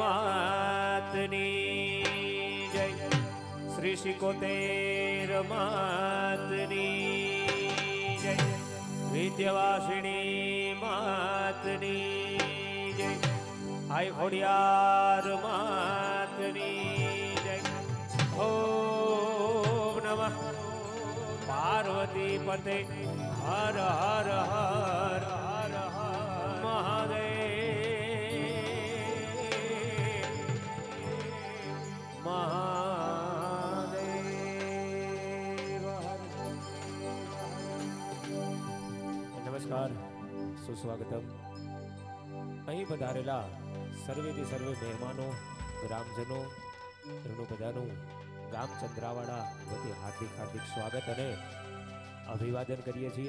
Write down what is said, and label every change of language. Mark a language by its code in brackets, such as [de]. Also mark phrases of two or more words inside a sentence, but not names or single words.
[gu] માતની જય શ્રી સિકોતેર માતની જય વિદ્યાવાસિની માતની જય આઈ ખોડિયાર માતની જય [sa] ओम नमः पार्वती पते हर हर हर हर महादेव [gu] નમસ્કાર સુસ્વાગતમ અહીં પધારેલા સર્વેથી સર્વે મહેમાનો ગ્રામજનો એમનું બધાનું ગામ ચંદ્રાવાડા વતી હાર્દિક હાર્દિક સ્વાગત અને અભિવાદન કરીએ છીએ.